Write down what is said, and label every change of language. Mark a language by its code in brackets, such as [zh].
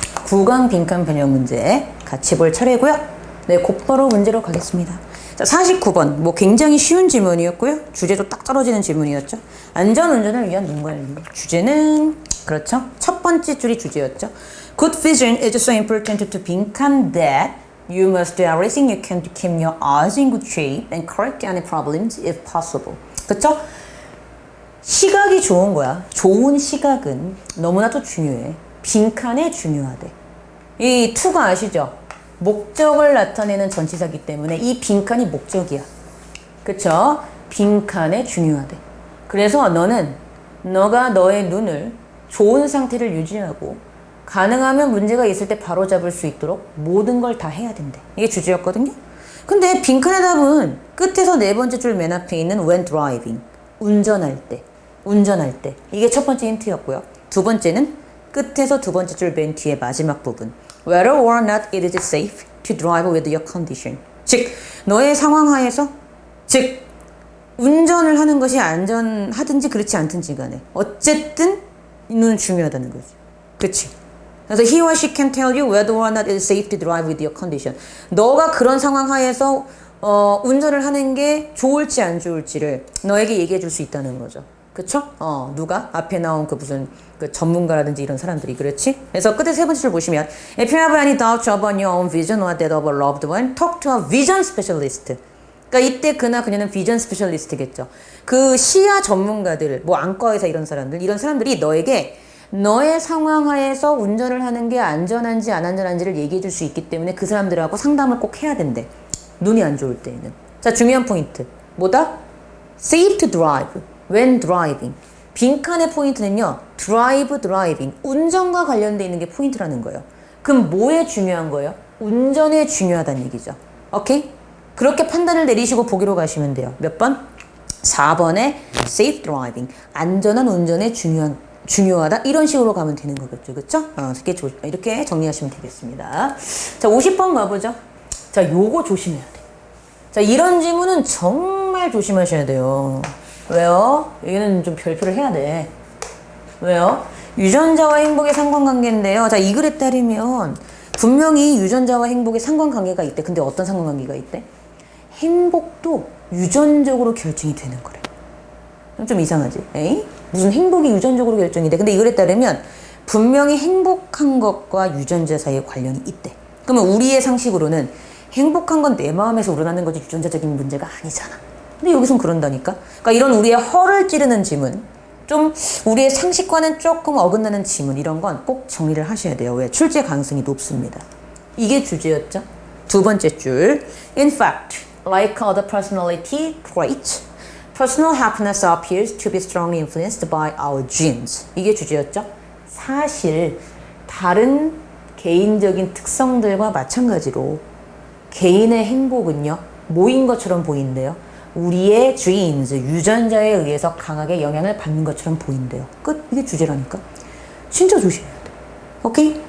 [ko] 구강 빈칸 변형 문제 같이 볼 차례고요. 네, 곧바로 문제로 가겠습니다. 자, 49번. 뭐 굉장히 쉬운 질문이었고요. 주제도 딱 떨어지는 질문이었죠. 안전운전을 위한 눈 관리. 주제는 그렇죠. 첫 번째 줄이 주제였죠. [en] Good vision is so important to [ko] 빈칸 [en] that you must do everything you can to keep your eyes in good shape and correct any problems if possible. [ko] 그렇죠? 시각이 좋은 거야. 좋은 시각은 너무나도 중요해. 빈칸에 중요하대. 이 to가 아시죠? 목적을 나타내는 전치사기 때문에 이 빈칸이 목적이야. 그쵸? 빈칸에 중요하대. 그래서 너가 너의 눈을 좋은 상태를 유지하고 가능하면 문제가 있을 때 바로 잡을 수 있도록 모든 걸 다 해야 된대. 이게 주제였거든요. 근데 빈칸의 답은 끝에서 네 번째 줄 맨 앞에 있는 when driving. 운전할 때. 이게 첫 번째 힌트였고요. 두 번째는 끝에서 두 번째 줄 맨 뒤에 마지막 부분. [en] Whether or not it is safe to drive with your condition. [ko] 즉, 너의 상황 하에서, 즉, 운전을 하는 것이 안전하든지 그렇지 않든지 간에 어쨌든 이 눈은 중요하다는 거지. 그치? 그래서 [en] he or she can tell you whether or not it is safe to drive with your condition. [ko] 너가 그런 상황 하에서 운전을 하는 게 좋을지 안 좋을지를 너에게 얘기해 줄 수 있다는 거죠. 그쵸? 누가? 앞에 나온 그 무슨 그 전문가라든지 이런 사람들이, 그렇지? 그래서 끝에 세 번째 줄 보시면 [en] If you have any doubts about your own vision or that of a loved one, talk to a vision specialist. [ko] 그러니까 이때 그녀는 비전 스페셜리스트겠죠. 그 시야 전문가들, 뭐 안과의사 이런 사람들이 너에게 너의 상황 하에서 운전을 하는 게 안전한지 안 안전한지를 얘기해 줄 수 있기 때문에 그 사람들하고 상담을 꼭 해야 된대. 눈이 안 좋을 때에는. 자, 중요한 포인트. 뭐다? [en] Safe to drive. When driving. [ko] 빈칸의 포인트는요. driving. 운전과 관련돼 있는 게 포인트라는 거예요. 그럼 뭐에 중요한 거예요? 운전에 중요하다는 얘기죠. 오케이? 그렇게 판단을 내리시고 보기로 가시면 돼요. 몇 번? 4번에 safe driving. 안전한 운전에 중요하다. 이런 식으로 가면 되는 거겠죠. 그쵸? 이렇게 정리하시면 되겠습니다. 자, 50번 가보죠. 자, 요거 조심해야 돼. 자, 이런 질문은 정말 조심하셔야 돼요. 왜요? 여기는 좀 별표를 해야 돼. 왜요? 유전자와 행복의 상관관계인데요. 자, 이 글에 따르면 분명히 유전자와 행복의 상관관계가 있대. 근데 어떤 상관관계가 있대? 행복도 유전적으로 결정이 되는 거래. 좀 이상하지? 에이? 무슨 행복이 유전적으로 결정이 돼. 근데 이 글에 따르면 분명히 행복한 것과 유전자 사이에 관련이 있대. 그러면 우리의 상식으로는 행복한 건 내 마음에서 우러나는 거지 유전자적인 문제가 아니잖아. 근데 여기선 그런다니까. 그러니까 이런 우리의 허를 찌르는 지문, 좀 우리의 상식과는 조금 어긋나는 지문, 이런 건 꼭 정리를 하셔야 돼요. 왜? 출제 가능성이 높습니다. 이게 주제였죠. 두 번째 줄. [en] In fact, like other personality traits, personal happiness appears to be strongly influenced by our genes. [ko] 이게 주제였죠. 사실 다른 개인적인 특성들과 마찬가지로 개인의 행복은요, 뭐인 것처럼 보이는데요. 우리의 genes, 유전자에 의해서 강하게 영향을 받는 것처럼 보인대요. 끝. 이게 주제라니까. 진짜 조심해야 돼. 오케이?